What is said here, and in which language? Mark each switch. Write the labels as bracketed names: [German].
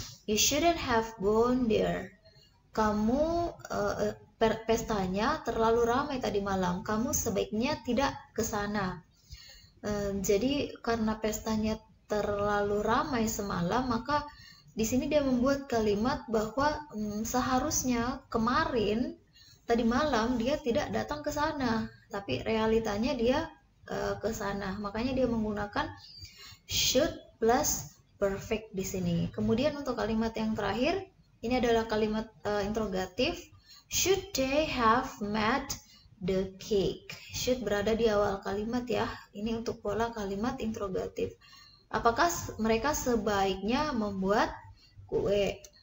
[English] You shouldn't have gone there. [Indonesian] Kamu pestanya terlalu ramai tadi malam. Kamu sebaiknya tidak ke sana. Jadi karena pestanya terlalu ramai semalam, maka di sini dia membuat kalimat bahwa seharusnya kemarin tadi malam dia tidak datang ke sana, tapi realitanya dia ke sana. Makanya dia menggunakan should plus perfect di sini. Kemudian untuk kalimat yang terakhir, ini adalah kalimat interrogatif. [English] Should they have made the cake? [Indonesian] Should berada di awal kalimat ya. Ini untuk pola kalimat interrogatif. Apakah mereka sebaiknya membuat kue?